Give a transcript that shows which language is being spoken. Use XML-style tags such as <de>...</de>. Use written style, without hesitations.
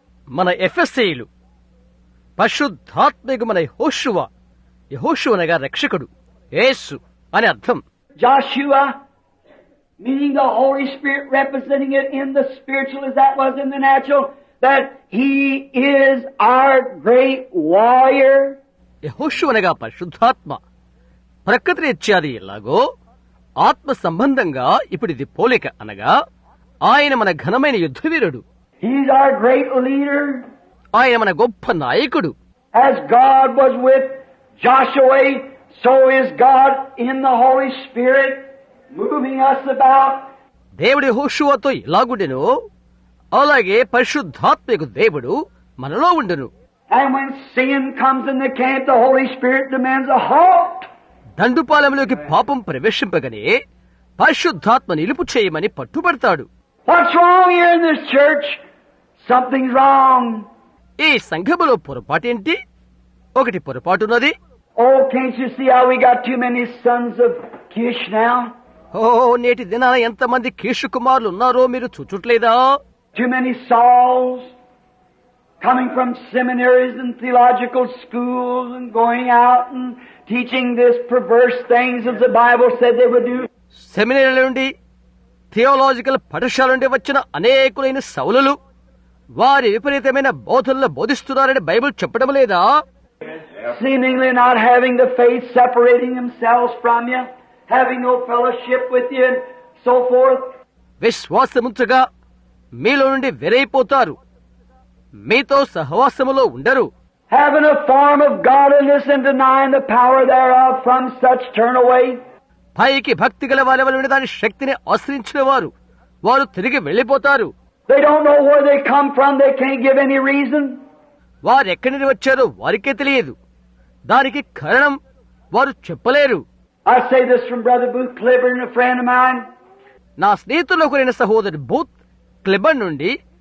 <te>మన ఎఫెసీయులు పరిశుద్ధాత్మకు మన యెహోషువ. యెహోషువ అనగా రక్షకుడు, యేసు అని అర్థం.</te> <en>Joshua meaning the Holy Spirit, representing it in the spiritual as that was in the natural, that He is our great warrior.</en> <te>యెహోషువ అనగా పరిశుద్ధాత్మ. ప్రకృతి రీత్యాది ఎలాగో ఆత్మ సంబంధంగా ఇప్పుడు ఇది పోలిక అనగా ఆయన మన ఘనమైన యుద్ధవీరుడు.</te> <en>He's our great leader.</en> <te>ఆయన మన గొప్ప నాయకుడు.</te> <en>As God was with Joshua, so is God in the Holy Spirit, moving us about.</en> <te>దేవుడు యెహోషువతో ఎలాగుండెనో అలాగే పరిశుద్ధాత్మకు దేవుడు మనలో ఉండును.</te> <en>And when sin comes in the camp, the Holy Spirit demands a halt.</en> <te>దండుపాలెంలోకి పాపం ప్రవేశింపగానే పరిశుద్ధాత్మ నిలుపు చేయమని పట్టుబడతాడు.</te> <en>What's wrong here in this church? Something's wrong.</en> <te>ఈ సంఘములో పొరపాటేంటి? ఒకటి పొరపాటున్నది.</te> <en>Oh, can't you see how we got too many sons of Kish now?</en> <te>నేటి దినాన ఎంతమంది కీషు కుమారులు ఉన్నారో మీరు చూచుట్లేదా?</te> <en>Too many Sauls coming from seminaries and theological schools and going out and teaching this perverse things as the Bible said they would do.</en> <te>సెమినరీల నుండి theological పాఠశాల నుండి వచ్చిన అనేకులైన సౌలులు వారి విపరీతమైన బోధనలు బోధిస్తున్నారని బైబిల్ చెప్పడం లేదా?</te> <en>Seemingly not having the faith, separating themselves from you, having no fellowship with you, and so forth.</en> <te>విశ్వాసముంచగా మీలో నుండి వెరైపోతారు, మీతో సహవాసములో ఉండరు.</te> <en>Having a form of godliness and denying the power thereof, from such turn away.</en> <te>పైకి భక్తి గల వారి వలన దాని శక్తిని ఆశ్రయించిన వారు తిరిగి వెళ్లిపోతారు.</te> <en>They don't know where they come from. They can't give any reason.</en> <te>వారు ఎక్కడి నుండి వచ్చారో వారికే తెలియదు. దానికి కారణం వారు చెప్పలేరు.</te> <en>I say this from Brother Booth Clifford and a friend of mine.</en> <te>నా స్నేహితుల్లో ఒకరైన సహోదరు బూత్ క్లిబర్న్ నుండి</te>